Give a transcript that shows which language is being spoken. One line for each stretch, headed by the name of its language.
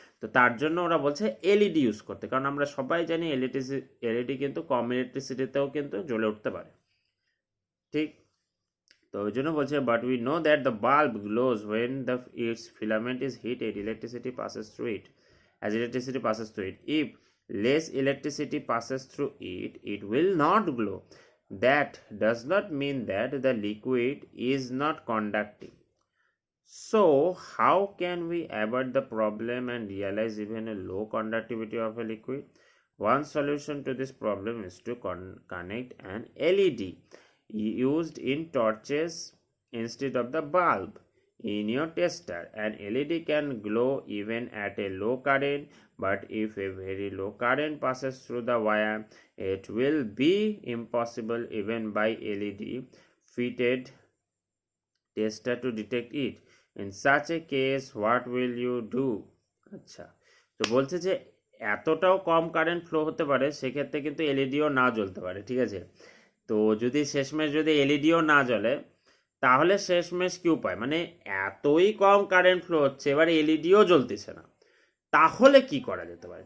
Bangla: তো তার জন্য ওরা বলছে এলইডি ইউজ করতে, কারণ আমরা সবাই জানি এলইডি কিন্তু কম ইলেকট্রিসিটিতেও কিন্তু জ্বলে উঠতে পারে। ঠিক, তো ওই জন্য বলছে
English: But we know that the bulb glows when the its filament is heated, electricity passes through it. As electricity passes through it, if less electricity passes through it, it will not glow. That does not mean that the liquid is not conducting. So how can we avoid the problem and realize even a low conductivity of a liquid? One solution to this problem is to connect an LED used in torches instead of the bulb in your tester. An LED can glow even at a low current, but if a very low current passes through the wire, it will be impossible even by LED fitted tester to detect it. In such a case, what will you do?
Bangla: আচ্ছা, তো বলছে যে এতটাও কম current flow হতে পারে, সেক্ষেত্রে কিন্তু এলইডিও না জ্বলতে পারে। ঠিক আছে, তো যদি শেষমেশ যদি এলইডিও না জ্বলে তাহলে শেষমেশ কি উপায়, মানে এতই কম কারেন্ট ফ্লো হচ্ছে এবার এলইডিও জ্বলতেছে না, তাহলে কি করা যেতে পারে?